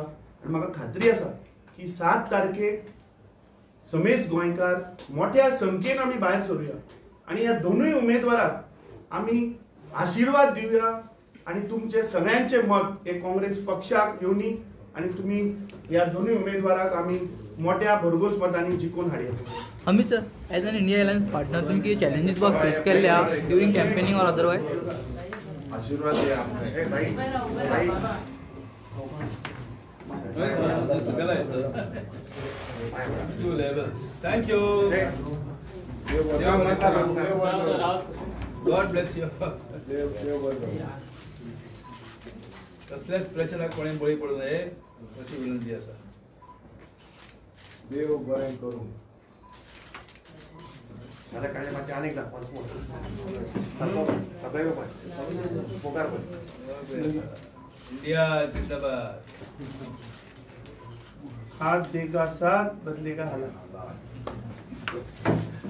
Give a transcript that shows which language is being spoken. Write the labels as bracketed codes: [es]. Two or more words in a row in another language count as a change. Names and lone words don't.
[kok] आनी म्हाका खात्री आसा की 7 तारखेक समेस्त गोंयकार मोठ्या संख्येन आमी भायर सरुया आनी ह्या दोनूय उमेदवाराक आमी आशिर्वाद दिवया [mr] आणि तुमचे सगळ्यांचे मत हे काँग्रेस पक्षाक येवनी आणि तुम्ही या दोन्ही उमेदवाराक आम्ही मोठ्या भरघोस मतांनी जिखून हाडया. अमित सर, [en] as an INDIA alliance partner [mr] तुम्ही किती चॅलेंजीस वर फेस केल्ले [en] during campaigning and otherwise? [kok] आशीर्वाद द्या आमकां. [en] Two levels. Thank you. God bless you. [mr] कसल्याच प्रश्नाक कोणी बळी पडू नये अशी विनंती आसा. [kok] देव बरें करूं. [hi] इंडिया जिंदाबाद. हाथ देगा साथ, बदलेगा हालात.